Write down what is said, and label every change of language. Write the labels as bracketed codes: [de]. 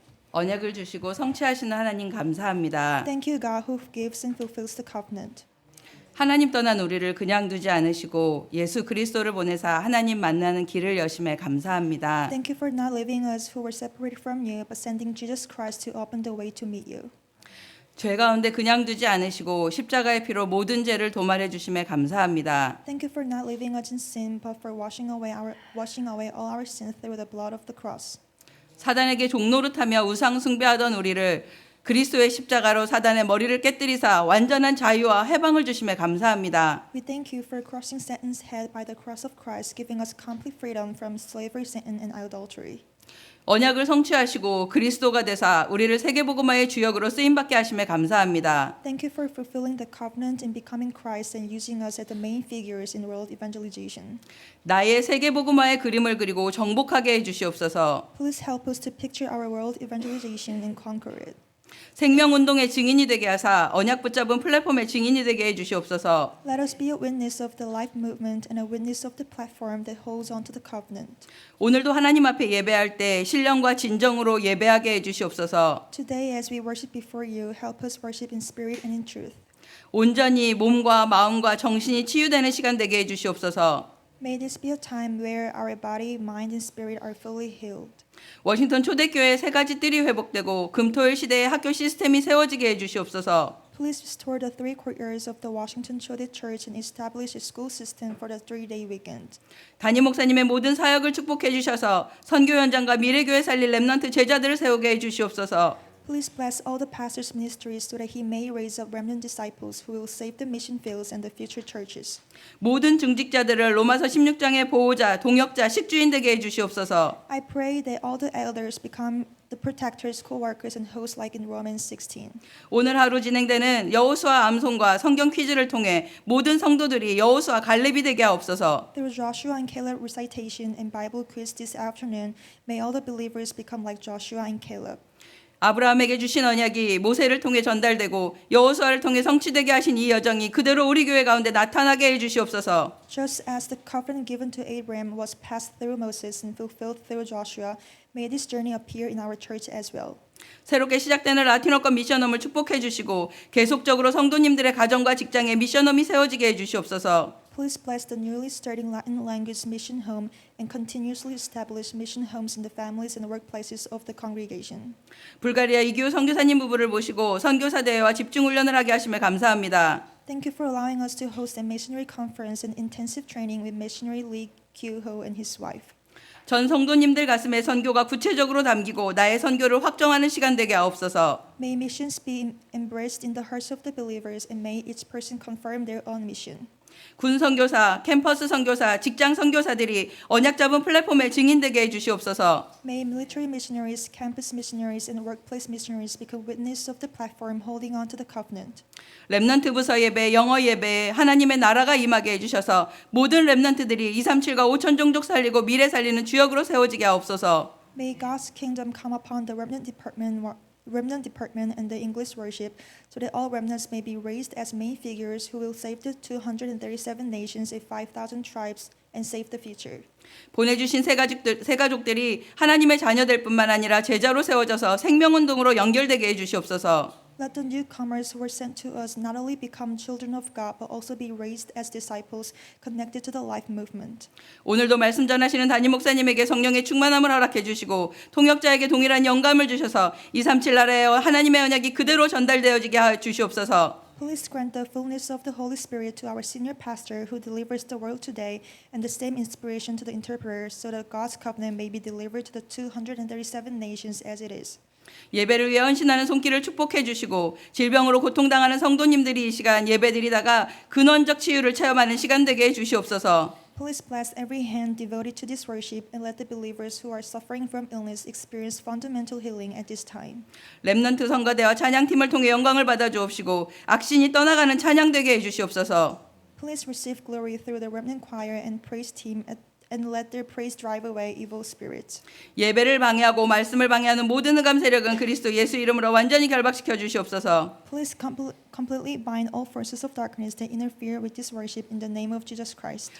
[ko] 언약을 주시고 성취하시는 하나님 감사합니다. [en] Thank you, God, who gives and fulfills the covenant. [ko] 하나님 떠난 우리를 그냥 두지 않으시고 예수 그리스도를 보내사 하나님 만나는 길을 여심에 감사합니다. [en] Thank you for not leaving us who were separated from you, but sending Jesus Christ to open the way to meet you. [ko] 죄 가운데 그냥 두지 않으시고 십자가의 피로 모든 죄를 도말해 주심에 감사합니다. [en] Thank you for not leaving us in sin, but for washing away all our sins through the blood of the cross. [ko] 사단에게 종노릇하며 우상 숭배하던 우리를 그리스도의 십자가로 사단의 머리를 깨뜨리사 완전한 자유와 해방을 주심에 감사합니다. [en] We thank you for crossing Satan's head by the cross of Christ, giving us complete freedom from slavery, Satan, and idolatry. [ko] 언약을 성취하시고 그리스도가 되사 우리를 세계복음화의 주역으로 쓰임받게 하심에 감사합니다. [en] Thank you for fulfilling the covenant and becoming Christ and using us as the main figures in world evangelization. [ko] 나의 세계복음화의 그림을 그리고 정복하게 해주시옵소서. [en] Please help us to picture our world evangelization and conquer it. [ko] 생명운동의 증인이 되게 하사 언약 붙잡은 플랫폼의 증인이 되게 해주시옵소서. [en] Let us be a witness of the life movement and a witness of the platform that holds on to the covenant. [ko] 오늘도 하나님 앞에 예배할 때 신령과 진정으로 예배하게 해주시옵소서. [en] Today, as we worship before you, help us worship in spirit and in truth. [ko] 온전히 몸과 마음과 정신이 치유되는 시간 되게 해주시옵소서. [en] May this be a time where our body, mind, and spirit are fully healed. [ko] 워싱턴 초대교회의 세 가지 뜰이 회복되고 금토일 시대의 학교 시스템이 세워지게 해주시옵소서. [en] Please restore the three courtyards of the Washington Chote Church and establish a school system for the 3-day weekend. [ko] 담임 목사님의 모든 사역을 축복해 주셔서 선교 현장과 미래교회 살릴 렘넌트 제자들을 세우게 해주시옵소서. [en] Please bless all the pastors' ministries so that he may raise up remnant disciples who will save the mission fields and the future churches. [ko] 모든 중직자들을 로마서 16장의 보호자, 동역자, 식주인 되게 해주시옵소서. [en] I pray that all the elders become the protectors, co-workers, and hosts like in Romans 16. [ko] 오늘 하루 진행되는 여호수아 암송과 성경 퀴즈를 통해 모든 성도들이 여호수아 갈렙이 되게 하옵소서. [en] Through Joshua and Caleb recitation and Bible quiz this afternoon, may all the believers become like Joshua and Caleb. [ko] 아브라함에게 주신 언약이 모세를 통해 전달되고 여호수아를 통해 성취되게 하신 이 여정이 그대로 우리 교회 가운데 나타나게 해주시옵소서. [en] Just as the covenant given to Abraham was passed through Moses and fulfilled through Joshua, may this journey appear in our church as well. [ko] 새롭게 시작되는 라틴어권 미션홈을 축복해 주시고 계속적으로 성도님들의 가정과 직장에 미션홈이 세워지게 해주시옵소서. [en] Please bless the newly starting Latin language mission home and continuously establish mission homes in the families and workplaces of the congregation. [ko] 불가리아 이규 선교사님 부부를 모시고 선교사 대회와 집중 훈련을 하게 하심에 감사합니다. [en] Thank you for allowing us to host a missionary conference and intensive training with missionary Lee Kyu-ho and his wife. [ko] 전 성도님들 가슴에 선교가 구체적으로 담기고 나의 선교를 확정하는 시간 되게 하옵소서. [en] May missions be embraced in the hearts of the believers and may each person confirm their own mission. [ko] 군 선교사, 캠퍼스 선교사, 직장 선교사들이 언약 잡은 플랫폼에 증인되게 해주시옵소서. [en] May military missionaries, campus missionaries, and workplace missionaries become witness of the platform holding on to the covenant. [ko] 렘넌트 부서 예배, 영어 예배에 하나님의 나라가 임하게 해주셔서 모든 렘넌트들이 237과 5천 종족 살리고 미래 살리는 주역으로 세워지게 하옵소서. [en] May God's kingdom come upon the remnant department and the English worship, so that all remnants may be raised as main figures who will save the 237 nations and 5,000 tribes and save the future. [ko] 보내주신 새 가족들이 하나님의 자녀될 뿐만 아니라 제자로 세워져서 생명운동으로 연결되게 해주시옵소서. [en] Let the newcomers who are sent to us not only become children of God, but also be raised as disciples connected to the life movement. [ko] 오늘도 말씀 전하시는 담임 목사님에게 성령의 충만함을 허락해 주시고 통역자에게 동일한 영감을 주셔서 237 나라의 하나님의 언약이 그대로 전달되어지게 해 주시옵소서. [en] Please grant the fullness of the Holy Spirit to our senior pastor who delivers the word today and the same inspiration to the interpreters so that God's covenant may be delivered to the 237 nations as it is. [ko] 예배를 위해 헌신하는 손길을 축복해 주시고 질병으로 고통당하는 성도님들이 이 시간 예배드리다가 근원적 치유를 체험하는 시간 되게 해 주시옵소서. [en] Please bless every hand devoted to this worship and let the believers who are suffering from illness experience fundamental healing at this time. [ko] 렘넌트 성가대와 찬양팀을 통해 영광을 받아 주옵시고 악신이 떠나가는 찬양 되게 해 주시옵소서. [en] Please receive glory through the remnant choir and praise team and let their praise drive away evil spirits. [ko] 예배를 방해하고 말씀을 방해하는 모든 흑암 세력은 그리스도 예수 이름으로 완전히 결박시켜 주시옵소서. [en] Please completely bind all forces of darkness that interfere with this worship in the name of Jesus Christ.